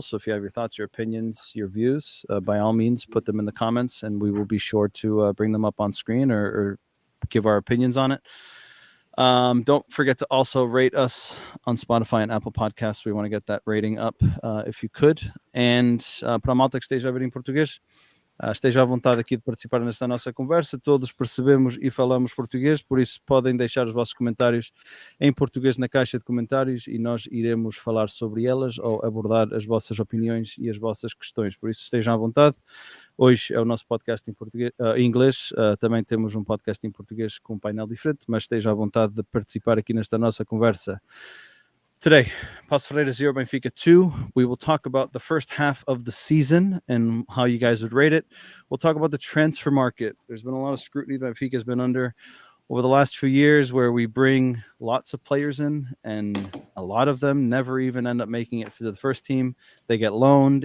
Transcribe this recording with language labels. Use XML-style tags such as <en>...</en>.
<en>So if you have your thoughts, your opinions, your views, by all means, put them in the comments, and we will be sure to bring them up on screen or give our opinions on it. Don't forget to also rate us on Spotify and Apple Podcasts. We want to get that rating up, if you could.</en> <pt>And para a malta que esteja a ver em português, esteja à vontade aqui de participar nesta nossa conversa. Todos percebemos e falamos português, por isso podem deixar os vossos comentários em português na caixa de comentários e nós iremos falar sobre elas ou abordar as vossas opiniões e as vossas questões. Por isso estejam à vontade. Hoje é o nosso podcast em inglês. Também temos um podcast em português com um painel diferente, mas estejam à vontade de participar aqui nesta nossa conversa.</pt> <en>Today, Paços Ferreira 0, Benfica 2. We will talk about the first half of the season and how you guys would rate it. We'll talk about the transfer market. There's been a lot of scrutiny that Benfica has been under over the last few years, where we bring lots of players in, and a lot of them never even end up making it for the first team. They get loaned.</en>